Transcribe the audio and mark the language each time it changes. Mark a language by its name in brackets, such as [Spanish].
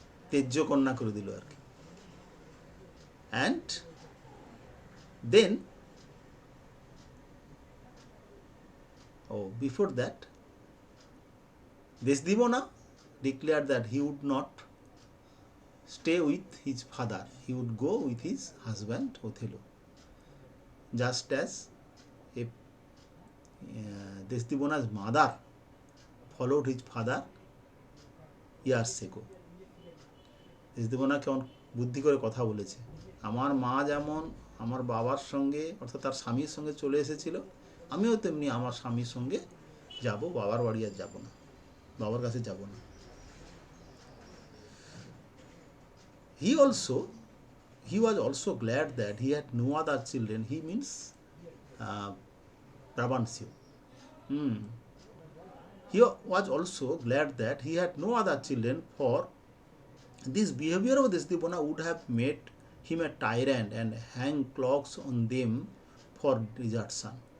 [Bangla] তেজ্য কন্যা করে দিল আর কি। [English] And then, before that, Desdemona declared that he would not stay with his father. He would go with his husband Othello. Just as if Desdemona's mother followed his father years ago. [Bangla] Desdemona কেমন বুদ্ধি করে কথা বলেছে, আমার মা যেমন আমার বাবার সঙ্গে অর্থাৎ তার স্বামীর সঙ্গে চলে এসেছিল, আমিও তেমনি আমার স্বামীর সঙ্গে যাব, বাবার বাড়ি আর যাব না, বাবার কাছে যাব না। [English] He was also glad that he had no other children. He means Brabantio. He was also glad that he had no other children, for this behavior of Desdemona would have made him a tyrant and hang clogs on them for desertion.